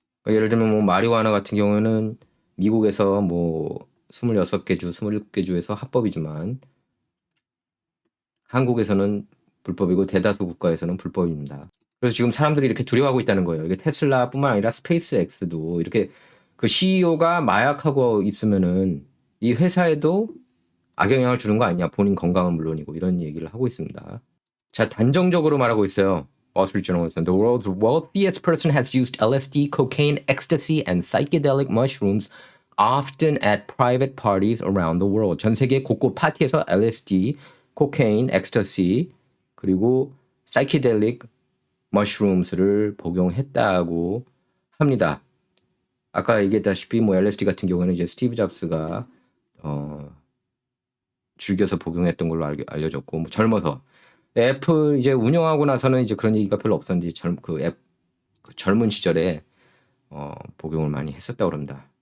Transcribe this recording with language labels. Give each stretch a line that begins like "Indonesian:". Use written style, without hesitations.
Korean: 그러니까 예를 들면 뭐 마리화나 같은 경우는 미국에서 뭐 26개 주, 27개 주에서 합법이지만 한국에서는 불법이고 대다수 국가에서는 불법입니다. 그래서 지금 사람들이 이렇게 두려워하고 있다는 거예요. 이게 테슬라뿐만 아니라 스페이스X도 이렇게 그 CEO가 마약하고 있으면은 이 회사에도 악영향을 주는 거 아니냐. 본인 건강은 물론이고 이런 얘기를 하고 있습니다. 자, 단정적으로 말하고 있어요.
English: Wall Street Journal에서 The world's wealthiest person has used LSD, cocaine, ecstasy, and psychedelic mushrooms often at private parties around the world.
Korean: 전 세계 곳곳 파티에서 LSD, 코케인, 엑스터시, 그리고 psychedelic mushrooms를 복용했다고 합니다. 아까 얘기했다시피 뭐 LSD 같은 경우는 이제 스티브 잡스가 즐겨서 복용했던 걸로 알려졌고 뭐 젊어서 애플 이제 운영하고 나서는 이제 그런 얘기가 별로 없었는데 젊은 시절에 복용을 많이 했었다고 그럽니다.